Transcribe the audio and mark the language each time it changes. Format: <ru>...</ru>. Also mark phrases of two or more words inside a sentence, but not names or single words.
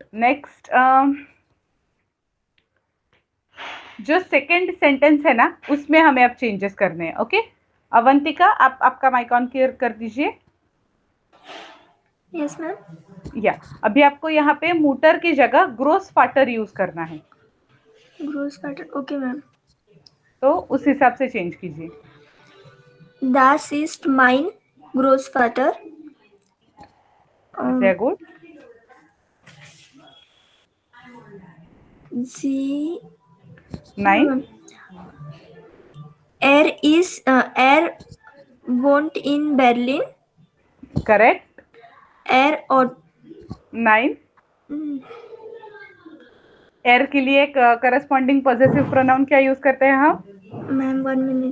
<hi>नेक्स्ट जो</hi> <en>second sentence</en> <hi>है ना उसमें हमें अब चेंजेस करने हैं.</hi> <en>ओके.</en> <hi>अवंतिका आप आपका</hi> <en>mic on clear</en> <hi>कर दीजिए.</hi> <en>yes ma'am.</en> <hi>या अभी आपको यहाँ पे मूटर की जगह</hi> <de>Großvater</de> <hi>यूज करना है.</hi> <de>Großvater.</de> <en>okay ma'am.</en> <hi>तो उस हिसाब से चेंज कीजिए.</hi> <de>Das ist mein Großvater. Sehr gut. Sie. Nein. Er wohnt in Berlin.</de> <en>Correct.</en> <hi>और</hi> <de>Nein.</de> <hi>एर के लिए</hi> <en>corresponding possessive pronoun</en> <hi>क्या यूज करते हैं हम?</hi> <en>ma'am 1 minute.</en>